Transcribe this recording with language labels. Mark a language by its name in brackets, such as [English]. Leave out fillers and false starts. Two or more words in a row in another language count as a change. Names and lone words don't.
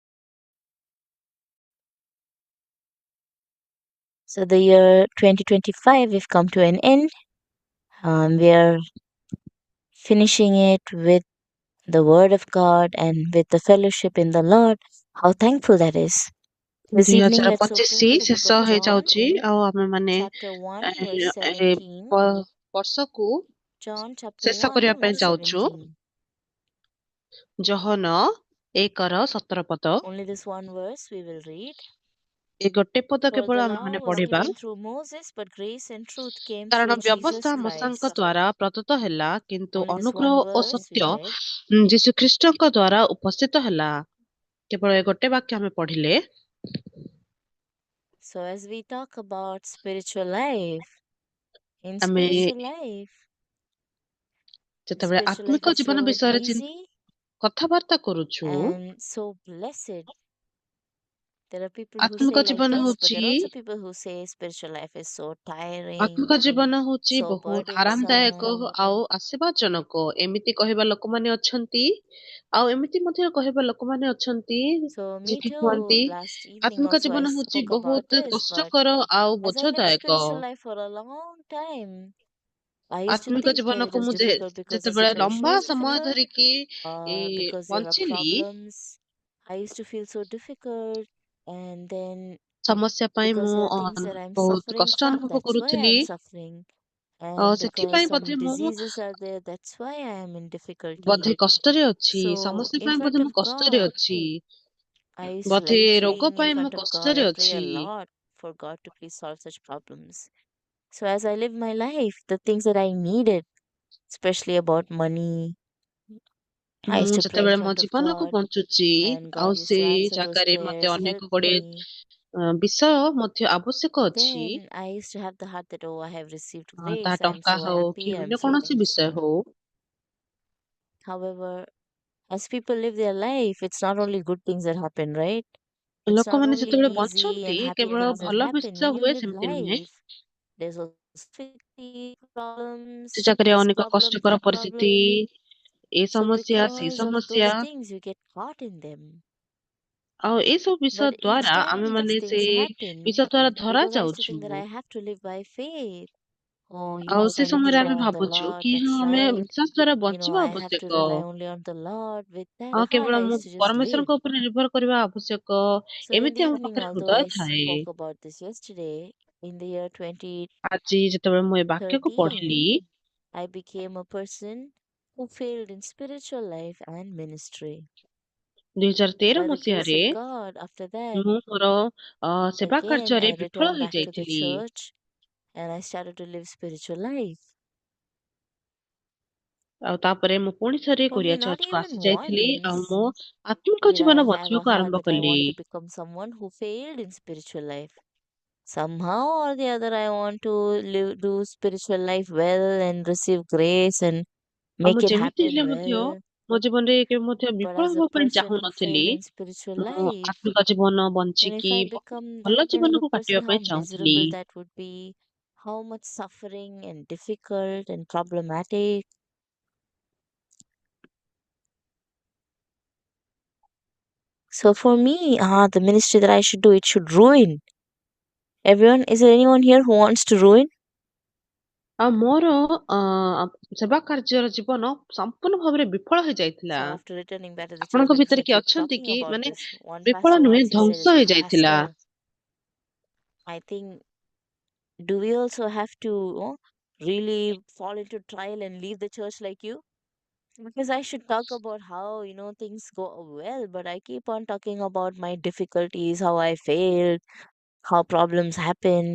[English] So the year 2025, we've come to an end. We are finishing it with the Word of God and with the fellowship in the Lord. How thankful that is. This evening, let's open 2025 to the book [Odia] ଶେଷ [English] of John, [Odia] ହେଇଯାଉଛି ଆଉ ଆମେମାନେ [English] chapter 1, verse [Odia] ଏ [English] 17. [Odia] ବର୍ଷକୁ [English] John chapter [Odia] ଶେଷ [English] 1, [Odia] କରିବା ପାଇଁ [English] verse [Odia] ଯାଉଛୁ [English] 17. [Odia] ଜହନ 1:17 ପଦ। [English] Only this one verse we will read. [Odia] ଏ ଗୋଟେ ପଦ [English] For [Odia] କେବଳ [English] the law [Odia] ଆମେମାନେ [English] was [Odia] ପଢିବା, [English] given through Moses, but grace and truth came [Odia] କାରଣ [English] through [Odia] ବ୍ୟବସ୍ଥା [English] Jesus [Odia] ମୋଶେଙ୍କ [English] Christ. [Odia] ଦ୍ୱାରା ପ୍ରଦତ୍ତ ହେଲା, କିନ୍ତୁ [English] Only this [Odia] ଅନୁଗ୍ରହ [English] one [Odia] ଓ [English] verse we [Odia] ସତ୍ୟ [English] read. [Odia] ଯୀଶୁ ଖ୍ରୀଷ୍ଟଙ୍କ ଦ୍ୱାରା ଉପସ୍ଥିତ ହେଲା। କେବଳ ଏ ଗୋଟେ ବାକ୍ୟ ଆମେ ପଢିଲେ। [English] So as we talk about spiritual life, in [Odia] ଆମେ [English] spiritual life, the [Odia] ଯେତେବେଳେ [English] spiritual life [Odia] ଆତ୍ମିକ [English] is [Odia] ଜୀବନ [English] so [Odia] ବିଷୟରେ [English] easy [Odia] କଥାବାର୍ତ୍ତା କରୁଛୁ, [English] and so blessed. There are people who say [Odia] ଆତ୍ମିକ [English] like [Odia] ଜୀବନ [English] this, but [Odia] ହଉଛି [English] there are also people who say spiritual life is so tiring, [Odia] ଆତ୍ମିକ ଜୀବନ ହଉଛି [English] so [Odia] ବହୁତ ଆରାମଦାୟକ [English] burdensome. [Odia] ଆଉ ଆଶୀର୍ବାଦଜନକ। ଏମିତି କହିବା ଲୋକମାନେ ଅଛନ୍ତି, ଆଉ ଏମିତି ମଧ୍ୟ କହିବା ଲୋକମାନେ ଅଛନ୍ତି [English] So me [Odia] ଯିଏକି [English] too, [Odia] କୁହନ୍ତି [English] last evening [Odia] ଆତ୍ମିକ [English] also I [Odia] ଜୀବନ ହଉଛି [English] spoke about [Odia] ବହୁତ [English] this, but [Odia] କଷ୍ଟକର ଆଉ [English] as I lived [Odia] ବୋଝଦାୟକ। [English] spiritual life for a long time, I used to [Odia] ଆତ୍ମିକ [English] think that it [Odia] ଜୀବନକୁ [English] was [Odia] ମୁଁ [English] difficult because the [Odia] ଯେତେବେଳେ [English] situation [Odia] ଲମ୍ବା [English] is [Odia] ସମୟ [English] difficult [Odia] ଧରିକି [English] or because there were [Odia] ବଞ୍ଚିଲି, [English] problems. I used to feel so difficult, and then [Odia] ସମସ୍ୟା ପାଇଁ [English] because [Odia] ମୁଁ [English] there are things that I'm [Odia] ବହୁତ [English] suffering [Odia] କଷ୍ଟ [English] from, [Odia] ଅନୁଭବ [English] that's why [Odia] କରୁଥିଲି। [English] I'm suffering. And because [Odia] ସେଥିପାଇଁ [English] some [Odia] ବୋଧେ ମୁଁ [English] diseases are there, that's why I am in difficulty. [Odia] ବୋଧେ କଷ୍ଟରେ ଅଛି, [English] So [Odia] ସମସ୍ୟା [English] in [Odia] ପାଇଁ [English] front [Odia] ବୋଧେ ମୁଁ [English] of [Odia] କଷ୍ଟରେ [English] God, [Odia] ଅଛି, [English] I used to [Odia] ବୋଧେ [English] like [Odia] ରୋଗ [English] praying in [Odia] ପାଇଁ ମୁଁ [English] front of God. [Odia] କଷ୍ଟରେ [English] I pray a [Odia] ଅଛି। [English] lot for God to please solve such problems. So as I live my life, the things that I needed, especially about money, I [Odia] ମୁଁ [English] used to pray in [Odia] ଯେତେବେଳେ ମୋ [English] front of [Odia] ଜୀବନକୁ [English] God, [Odia] ବଞ୍ଚୁଛି [English] and [Odia] ଆଉ [English] God used to [Odia] ସେଇ [English] answer those [Odia] ଜାଗାରେ ମତେ [English] prayers, [Odia] ଅନେକ [English] help [Odia] ଗୁଡିଏ [English] me. [Odia] ବିଷୟ ମଧ୍ୟ ଆବଶ୍ୟକ ଅଛି, [English] Then I used to have the heart that, oh, I have received [Odia] ତାହା [English] grace, I'm [Odia] ଟଙ୍କା [English] so [Odia] ହଉ [English] happy, [Odia] କି [English] I'm [Odia] ଅନ୍ୟ [English] so [Odia] କୌଣସି ବିଷୟ [English] thankful. [Odia] ହଉ। [English] However, as people live their life, it's not only good things that happen, right? It's not [Odia] ଲୋକମାନେ [English] only [Odia] ଯେତେବେଳେ [English] easy [Odia] ବଞ୍ଚନ୍ତି [English] and happy [Odia] କେବଳ [English] things that [Odia] ଭଲ [English] happen. [Odia] ବିଷୟ [English] When you [Odia] ହୁଏ [English] live [Odia] ସେମିତି ନୁହେଁ। [English] life, there's also difficulty, [Odia] ସେ [English] problems, [Odia] ଜାଗାରେ [English] this [Odia] ଅନେକ [English] problem, [Odia] କଷ୍ଟକର [English] that [Odia] ପରିସ୍ଥିତି, [English] problem. [Odia] ଏ [English] So [Odia] ସମସ୍ୟା ସେଇ [English] because of [Odia] ସମସ୍ୟା, [English] those things, you get caught in them. [Odia] ଆଉ ଏସବୁ ବିଷୟ [English] But each [Odia] ଦ୍ଵାରା ଆମେ [English] time these [Odia] ମାନେ ସେ [English] things happen, [Odia] ବିଷୟ ଦ୍ଵାରା ଧରା [English] because I used to [Odia] ଯାଉଛୁ, [English] think that I have to live by faith. Oh, [Odia] ଆଉ ସେ [English] I need to [Odia] ସମୟରେ ଆମେ [English] rely on the [Odia] ଭାବୁଛୁ [English] Lord. [Odia] କି ହଁ [English] That's [Odia] ଆମେ [English] right. [Odia] ବିଶ୍ୱାସ ଦ୍ଵାରା ବଞ୍ଚିବା [English] I have to [Odia] ଆବଶ୍ୟକ, [English] rely only on the Lord. With that [Odia] ଆଉ [English] heart, [Odia] କେବଳ [English] I [Odia] ମୁଁ [English] used to just live. [Odia] ପରମେଶ୍ୱରଙ୍କ ଉପରେ ନିର୍ଭର କରିବା ଆବଶ୍ୟକ, [English] So in the [Odia] ଏମିତି ଆମ [English] evening, [Odia] ପାଖରେ [English] although [Odia] ହୃଦୟ [English] I [Odia] ଥାଏ। [English] spoke about this yesterday, in the year [Odia] ଆଜି ଯେତେବେଳେ ମୁଁ ଏ ବାକ୍ୟକୁ [English] 2013, [Odia] ପଢିଲି, [English] I became a person who failed in spiritual life and ministry. [Odia] 2013 [English] By the grace [Odia] ମସିହାରେ [English] of God, after that, [Odia] ମୁଁ ମୋର ସେବା [English] again, [Odia] କାର୍ଯ୍ୟରେ [English] I [Odia] ବିଫଳ [English] returned back to the [Odia] ହେଇଯାଇଥିଲି, [English] church and I started to live spiritual life. [Odia] ଆଉ ତାପରେ ମୁଁ ପୁଣି ଥରେ [English] For [Odia] କୋରିଆ [English] me, not [Odia] ଚର୍ଚ୍ଚକୁ [English] even [Odia] ଆସି ଯାଇଥିଲି, ଆଉ [English] once [Odia] ମୋ ଆତ୍ମିକ [English] did I [Odia] ଜୀବନ [English] have a [Odia] ବଞ୍ଚିବାକୁ [English] heart [Odia] ଆରମ୍ଭ [English] that I [Odia] କଲି। [English] want to become someone who failed in spiritual life. Somehow or the other, I want to do spiritual life well and receive grace and [Odia] ଆଉ [English] make [Odia] ମୁଁ [English] it [Odia] ଯେମିତି [English] happen [Odia] ହେଲେ ମଧ୍ୟ [English] well. [Odia] ମୋ ଜୀବନରେ କେବେ ମଧ୍ୟ [English] But [Odia] ବିଫଳ [English] as a [Odia] ହେବା ପାଇଁ [English] person who [Odia] ଚାହୁଁନଥିଲି। [English] failed in spiritual [Odia] ମୁଁ [English] life, [Odia] ଆତ୍ମିକ ଜୀବନ [English] then if [Odia] ବଞ୍ଚିକି [English] I [Odia] ବହୁତ [English] become that [Odia] ଭଲ [English] kind of a [Odia] ଜୀବନକୁ [English] person, [Odia] କାଟିବା [English] how [Odia] ପାଇଁ ଚାହୁଁଥିଲି। [English] miserable that would be, how much suffering and difficult and problematic. So for me, the ministry that I should do, it should ruin everyone. Is there anyone here who wants to ruin? [Odia] ଆଉ ମୋର ସେବା କାର୍ଯ୍ୟର ଜୀବନ ସମ୍ପୂର୍ଣ୍ଣ ଭାବରେ ବିଫଳ ହେଇଯାଇଥିଲା। [English] So after returning back to the church, [Odia] ଆପଣଙ୍କ [English] because [Odia] ଭିତରେ [English] I [Odia] କିଏ [English] keep [Odia] ଅଛନ୍ତି [English] talking [Odia] କି [English] about [Odia] ମାନେ [English] this, one [Odia] ବିଫଳ [English] pastor [Odia] ନୁହେଁ, [English] once he said [Odia] ଧ୍ୱଂସ [English] is, [Odia] ହେଇଯାଇଥିଲା? [English] Pastor, I think, do we also have to really fall into trial and leave the church like you? Because I should talk about how, things go well, but I keep on talking about my difficulties, how I failed, how problems happen.